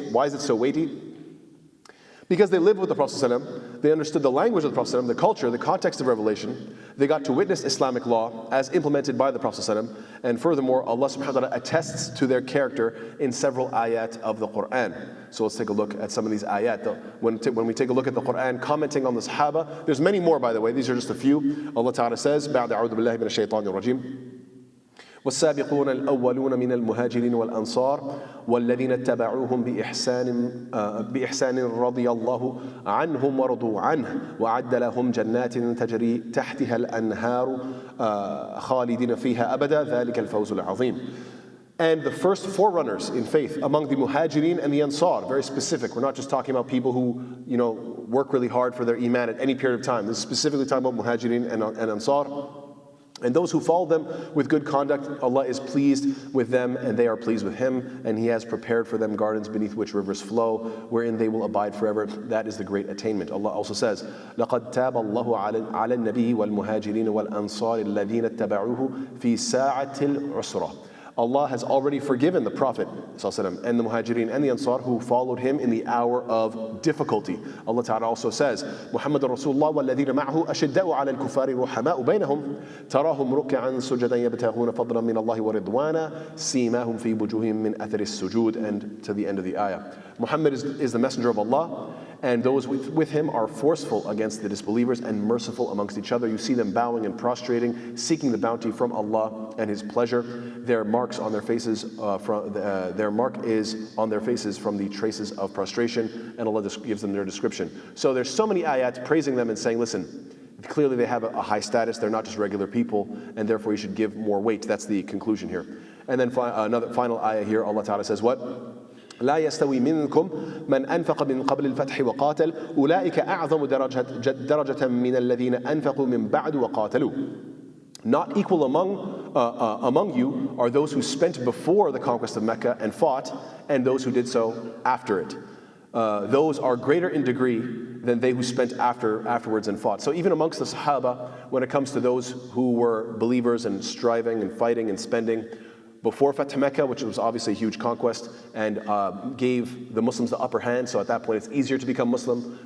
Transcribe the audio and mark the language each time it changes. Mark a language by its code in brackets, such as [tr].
[en] Why is it so weighty? Because they lived with the Prophet ﷺ, they understood the language of the Prophet ﷺ, the culture, the context of revelation, they got to witness Islamic law as implemented by the Prophet ﷺ, and furthermore, Allah subhanahu wa ta'ala attests to their character in several ayat of the Quran. So let's take a look at some of these ayat. When we take a look at the Quran commenting on the Sahaba, there's many more by the way, these are just a few. Allah ta'ala says, [ar] بَعْدَ أَعُوذُ بِاللَّهِ مِنَ الشَّيْطَانِ الرَّجِيمِ والسابقون الأولون من المهاجرين والأنصار والذين اتبعوهم بإحسان رضي الله عنهم ورضوا عنه وأعد لهم جنات تجري تحتها الأنهار خالدين فيها أبدا ذلك الفوز العظيم. [en] And the first forerunners in faith among the Muhajirin and the Ansar, very specific. We're not just talking about people who work really hard for their iman at any period of time. This is specifically talking about Muhajirin and Ansar. And those who follow them with good conduct, Allah is pleased with them and they are pleased with Him, and He has prepared for them gardens beneath which rivers flow, wherein they will abide forever. That is the great attainment. Allah also says, [ar] لَقَدْ تَابَ اللَّهُ عَلَى النَّبِيِّ وَالْمُهَاجِرِينَ وَالْأَنصَارِ الَّذِينَ اتَّبَعُوهُ فِي سَاعَةِ الْعُسْرَةِ. [en] Allah has already forgiven the Prophet ﷺ and the Muhajirin and the Ansar who followed him in the hour of difficulty. Allah Ta'ala also says, [ar] محمد رسول الله والذين معه أشداء على الكفار رحماء بينهم تراهم ركعا سجدا يبتغون فضلا من الله ورضوانا سيماهم في وجوههم من أثر السجود, [en] and to the end of the ayah. Muhammad is the messenger of Allah, and those with him are forceful against the disbelievers and merciful amongst each other. You see them bowing and prostrating, seeking the bounty from Allah and His pleasure. Their marks on their faces, their mark is on their faces from the traces of prostration, and Allah gives them their description. So there's so many ayat praising them and saying, listen, clearly they have a high status, they're not just regular people, and therefore you should give more weight. That's the conclusion here. And then another final ayah here, Allah Ta'ala says what? [ar] لا يستوي منكم من أنفق من قبل الفتح وقاتل أولئك أعظم درجة من الذين أنفقوا من بعد وقاتلوا. [en] Not equal among among you are those who spent before the conquest of Mecca and fought, and those who did so after it. Those are greater in degree than they who spent afterwards and fought. So even amongst the Sahaba, when it comes to those who were believers and striving and fighting and spending before Fath Mecca, which was obviously a huge conquest and gave the Muslims the upper hand, so at that point it's easier to become Muslim.